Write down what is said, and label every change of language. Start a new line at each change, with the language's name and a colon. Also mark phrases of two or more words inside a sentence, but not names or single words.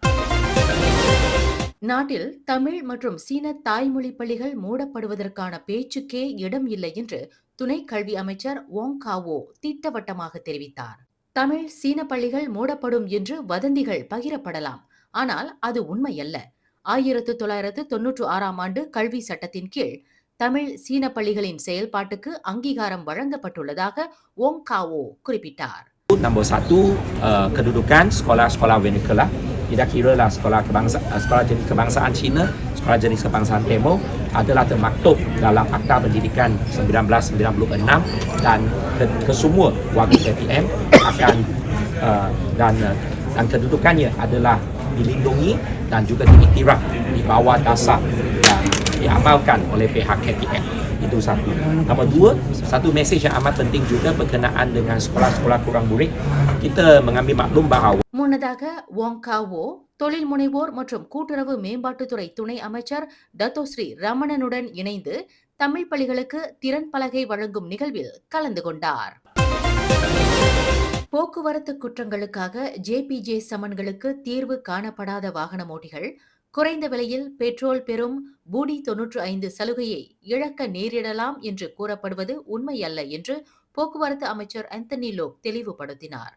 Tamil: நாட்டில் தமிழ் மற்றும் சீன தாய்மொழி பள்ளிகள் மூடப்படுவதற்கான பேச்சுக்கே இடம் இல்லை என்று துணை கல்வி அமைச்சர் வோங் காவோ திட்டவட்டமாக தெரிவித்தார். தமிழ் சீன பள்ளிகள் மூடப்படும் என்று வதந்திகள் பகிரப்படலாம், ஆனால் அது உண்மையல்ல. 1996ஆம் ஆண்டு கல்வி சட்டத்தின் கீழ் தமிழ் சீன பள்ளிகளின் செயல்பாட்டுக்கு அங்கீகாரம் வழங்கப்பட்டுள்ளதாக வோங் காவோ குறிப்பிட்டார்.
Malay: Nombor 1, kedudukan sekolah-sekolah vernacular. Tidak kiralah sekolah jenis kebangsaan Cina, sekolah jenis kebangsaan Timur adalah termaktub dalam Akta Pendidikan 1996 dan kesemua warga KPM akan dan kedudukannya adalah dilindungi dan juga diiktiraf di bawah dasar yang diamalkan oleh pihak KPM. Itu satu. Nombor 2, satu mesej yang amat penting juga berkenaan dengan sekolah-sekolah kurang murid. Kita mengambil maklum bahawa
Tamil: முன்னதாக வோங் காவோ தொழில் முனைவோர் மற்றும் கூட்டுறவு மேம்பாட்டுத்துறை துணை அமைச்சர் டத்தோஸ்ரீ ரமணனுடன் இணைந்து தமிழ் பள்ளிகளுக்கு திறன் பலகை வழங்கும் நிகழ்வில் கலந்து கொண்டார். போக்குவரத்து குற்றங்களுக்காக JPJ சமன்களுக்கு தீர்வு காணப்படாத வாகன ஓட்டிகள் குறைந்த விலையில் பெட்ரோல் பெறும் பூடி 95 சலுகையை இழக்க நேரிடலாம் என்று கூறப்படுவது உண்மையல்ல என்று போக்குவரத்து அமைச்சர் ஆந்தனி லோக் தெளிவுபடுத்தினார்.